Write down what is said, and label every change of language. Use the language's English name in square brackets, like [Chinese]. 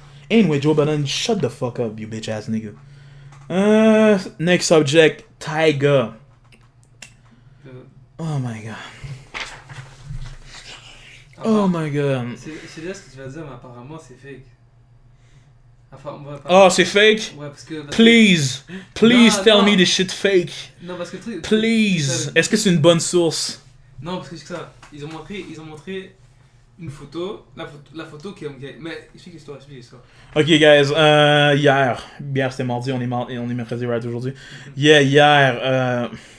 [English] Anyway, Joe Budden, shut the fuck up, you bitch ass nigga. Next subject, Tyga. Oh my god. Oh my god. [French] C'est là ce que tu vas dire, mais apparemment c'est fake. Enfin, oh, c'est fake? Ouais, parce que. [English] Please tell me this shit fake. [French] Non, parce que le truc. [English] Please. [French] Est-ce que c'est une bonne source? Non, parce que c'est ça. Ils ont montré une photo. La photo qui est. Mais explique l'histoire. [English] Ok, guys. [French] Hier c'était mardi, on est mercredi, right, aujourd'hui. Yeah, hier.